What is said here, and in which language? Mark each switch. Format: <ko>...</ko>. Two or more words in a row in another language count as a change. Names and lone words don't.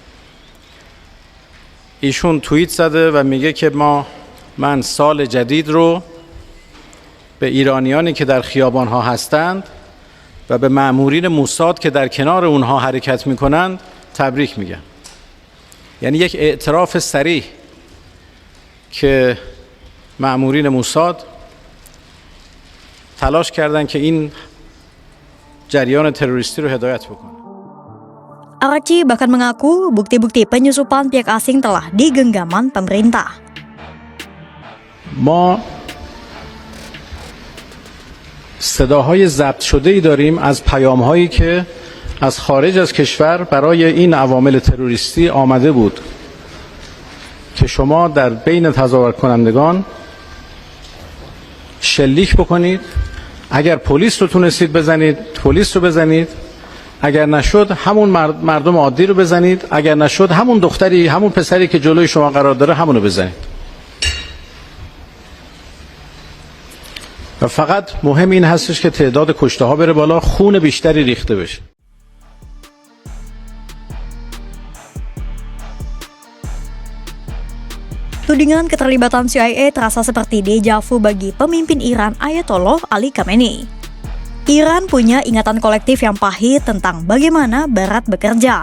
<fa>ایشون توییت زده و میگه که من سال جدید رو به ایرانیانی که در خیابان‌ها هستند و به مأمورین موساد که در کنار اونها حرکت میکنند تبریک میگم. یعنی یک اعتراف صریح که مأمورین موساد تلاش کردند که این جریان تروریستی رو هدایت بکنه.</fa> <id>Araghchi bahkan mengaku bukti-bukti penyusupan pihak asing telah di genggaman pemerintah.</id> <fa>ما صداهای ضبط شده‌ای داریم از پیام‌هایی که از خارج از کشور برای این عوامل تروریستی آمده بود که شما در بین تظاهر کنندگان شلیک بکنید، اگر پلیس رو تونستید بزنید پلیس رو بزنید، اگر نشد همون مردم عادی رو بزنید، اگر نشد همون دختری همون پسری که جلوی شما قرار داره همون رو بزنید. و فقط مهم این هستش که تعداد کشته ها بره بالا، خون بیشتری ریخته بشه.</fa> <id>Tudingan keterlibatan CIA terasa seperti</id> <fr>deja vu</fr> <id>bagi pemimpin Iran Ayatollah Ali Khamenei. Iran punya ingatan kolektif yang pahit tentang bagaimana Barat bekerja.</id>